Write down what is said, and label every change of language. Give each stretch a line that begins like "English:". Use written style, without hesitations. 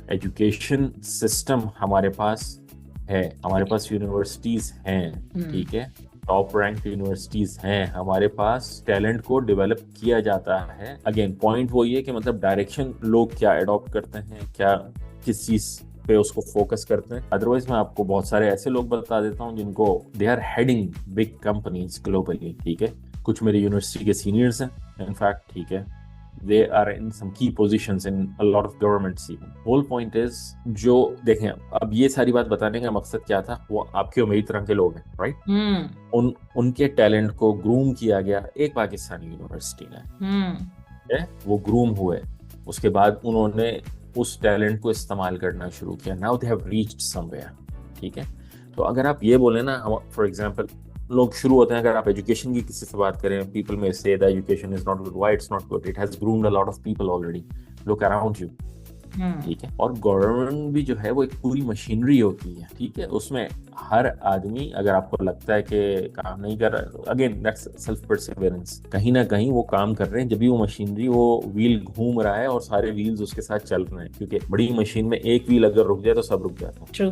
Urdu: Education system ہمارے پاس ہے, ہمارے پاس یونیورسٹیز ہیں, ٹھیک ہے, ٹاپ رینک یونیورسٹیز ہیں, ہمارے پاس ٹیلنٹ کو ڈیولپ کیا جاتا ہے. اگین پوائنٹ وہی ہے کہ مطلب ڈائریکشن لوگ کیا اڈاپٹ کرتے ہیں, کیا کس چیز پہ اس کو فوکس کرتے ہیں. ادروائز میں آپ کو بہت سارے ایسے لوگ بتا دیتا ہوں جن کو
English: They are heading big companies globally.
Urdu: ٹھیک ہے, کچھ میرے یونیورسٹی کے سینئرز ہیں انفیکٹ. ٹھیک ہے,
English: they are in some key positions in a lot of governments even. Whole point is
Urdu: جو دیکھیں اب یہ ساری بات بتانے کا مقصد کیا تھا, وہ آپ کے میری طرح کے لوگ ہیں رائٹ, ان کے ٹیلنٹ کو گروم کیا گیا ایک پاکستانی یونیورسٹی نے, وہ گروم ہوئے, اس کے بعد انہوں نے اس ٹیلنٹ کو استعمال کرنا شروع کیا.
English: Now they have reached somewhere.
Urdu: ٹھیک ہے, تو اگر آپ یہ بولیں نا فار ایگزامپل لوگ شروع ہوتے ہیں, اگر آپ ایجوکیشن کی کسی سے بات کریں, پیپل میں سے
English: that education is not good. Why it's not good? It has groomed a lot of people already. Look around you.
Urdu: ٹھیک ہے, اور گورنمنٹ بھی جو ہے وہ ایک پوری مشینری ہوتی ہے. ٹھیک ہے, اس میں ہر آدمی اگر آپ کو لگتا ہے کہ کام نہیں کر رہا,
English: again that's self perseverance,
Urdu: کہیں نہ کہیں وہ کام کر رہے ہیں, جب بھی وہ مشینری وہ ویل گھوم رہا ہے اور سارے ویلز اس کے ساتھ چل رہے ہیں, کیونکہ بڑی مشین میں ایک ویل اگر رک جائے تو سب رک جاتا ہے.